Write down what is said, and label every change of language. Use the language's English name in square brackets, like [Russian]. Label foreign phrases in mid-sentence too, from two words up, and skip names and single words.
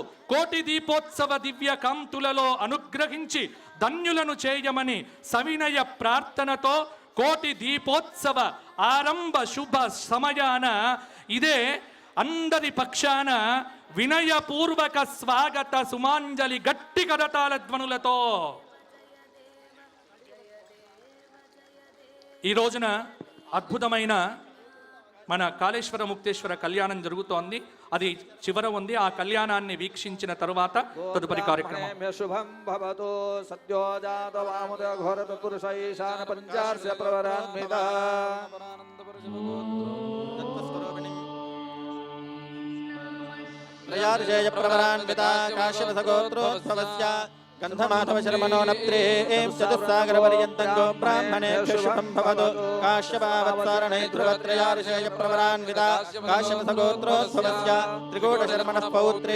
[Telugu] కోటి దీపోత్సవ దివ్య కాంతులలో అనుగ్రహించి ధన్యులను చేయమని సవినయ ప్రార్థనతో కోటి దీపోత్సవ ఆరంభ శుభ సమయాన ఇదే అందరి పక్షాన వినయపూర్వక స్వాగత సుమాంజలి గట్టి కరతాళ ధ్వనులతో ఈ రోజున అద్భుతమైన మన కాళేశ్వర ముక్తేశ్వర కళ్యాణం జరుగుతోంది. అది చివర ఉంది. ఆ కళ్యాణాన్ని వీక్షించిన తరువాత తదుపరి కార్యక్రమం. [Sanskrit] శుభం భవతో సద్యోజాత వాముద ఘోరత పురుష ఈశాన పంచార్య ప్రవరాన్విత त्रयार्षेय प्रवरान्विता काश्यपसगोत्रोद्भवस्य गन्धमाधव शर्मणो नप्त्रे चतुस्सागरपर्यन्तं गो ब्राह्मणेभ्यो शुभं भवतु काश्यपावत्सारणे ध्रुवत्रयार्षेय प्रवरान्विता काश्यपसगोत्रोद्भवस्य त्रिकूटशर्मणः पौत्रे